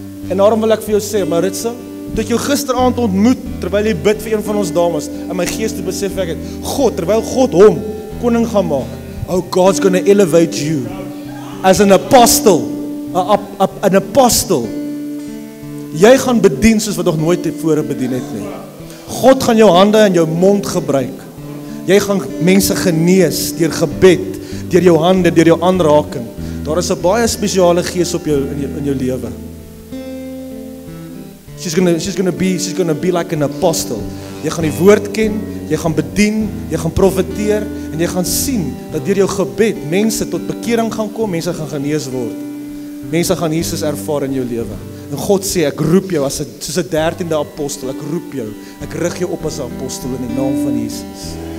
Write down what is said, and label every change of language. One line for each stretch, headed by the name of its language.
Afrikaans: En daarom wil ek vir jou sê, Maritza, toe ek jou gisteraand ontmoet, terwyl jy bid vir een van ons dames, in my gees te besef ek het, terwyl God hom koning gaan maak,
English: oh, God's gonna elevate you as an apostle, an apostle.
Afrikaans: Jy gaan bedien soos wat nog nooit tevore bedien het nie. God gaan jou hande en jou mond gebruik. Jy gaan mense genees deur gebed, deur jou hande, deur jou aanraking. Daar is 'n baie spesiale gees op jou in jou lewe.
English: She's gonna be like an apostle.
Afrikaans: Jy gaan die woord ken, jy gaan bedien, jy gaan profeteer en jy gaan sien dat deur jou gebed mense tot bekering gaan kom, mense gaan genees word. Mense gaan Jesus ervaar in jou lewe. En God sê, ek roep jou soos 'n 13de apostel, ek roep jou, ek rig jou op as 'n apostel in die naam van Jesus.